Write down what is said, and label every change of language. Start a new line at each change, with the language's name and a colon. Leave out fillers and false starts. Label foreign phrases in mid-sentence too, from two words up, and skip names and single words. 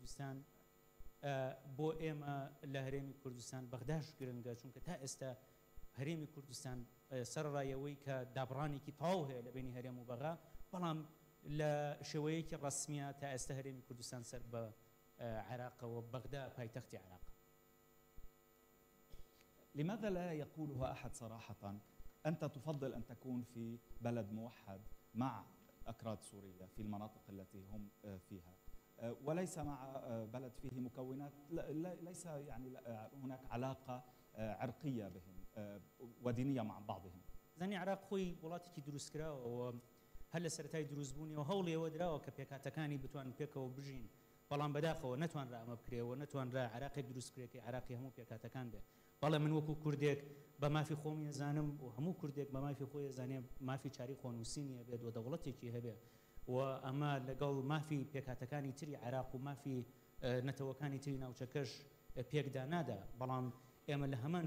Central Kurdish: کوردستان بەغداش گرنگە چونکە تا ئێستا هەرێمی کوردستان سەرڕایەوەی کە دابڕانێکی تەواو هەیە لە بینی هەرێم و بەغا بەڵام لە شێوەیەکی ڕسمیە تا ئێستا هەرێمی کوردستان سەر بە عێراقەوە بەغدا پایتەختی عێراق.
Arabic: لماذا لا يقولها أحد صراحة؟ أنت تفضل أن تكون في بلد موحد مع أكراد سوريا في المناطق التي هم فيها وليس مع بلد فيه مكونات ليس يعني هناك علاقة عرقية بهم ودينية مع بعضهم.
Central Kurdish: زاني عراق خوي وڵاتێکی دروست کراوە هەر لە سەرەتای دروستبوونیەوە هەوڵی ئەوە درراوە کە پێکاتەکانی بتوانن پێکەوە بژین بەڵام بەداخەوە نەتوانرا ئەمە بکرێەوە نەتوانرا عراقێک دروست کرێکی عراقی هەموو پێکاتەکان بێت. بەڵێ من وەکو کوردێک بە مافی خۆمی ئەزانم و هەموو کوردێک بە مافی خۆی ئەزانێ مافی چاری خۆنووسینیە بێت و دەوڵەتێکی هەبێ و ئەمە لەگەڵ مافی پێکاتەکانی تری عراق و مافی نەتەوەکانی تری ناوچەکەش پێکدا نادا بەڵام ئێمە لە هەمان